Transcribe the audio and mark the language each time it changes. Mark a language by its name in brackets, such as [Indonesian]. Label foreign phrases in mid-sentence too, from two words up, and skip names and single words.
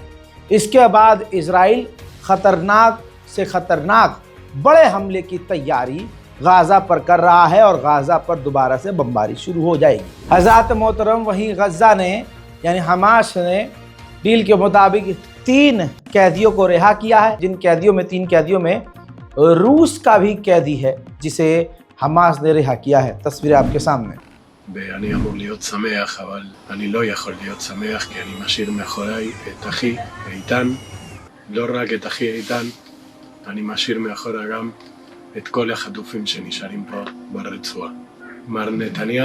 [Hindi] इसके बाद इजराइल ख़तरनाक से ख़तरनाक बड़े हमले की तैयारी गाज़ा पर कर रहा है और गाज़ा पर दोबारा से बमबारी शुरू हो जाएगी। हज़रत मोहतरम, वहीं गज़ा ने यानी हमास ने डील के मुताबिक 3 कैदियों को रिहा किया है, जिन कैदियों में 3 कैदियों में रूस का भी कैदी है जिसे हमास ने रिहा किया है। तस्वीरें आपके सामने। [Hebrew] אני אמור להיות שמח, אבל אני לא יכול להיות שמח כי אני משאיר מאחוריי את אחי איתן, לא רק את אחי איתן, אני משאיר מאחורי גם את כל החטופים שנשארים פה ברצועה. מר נתניהו,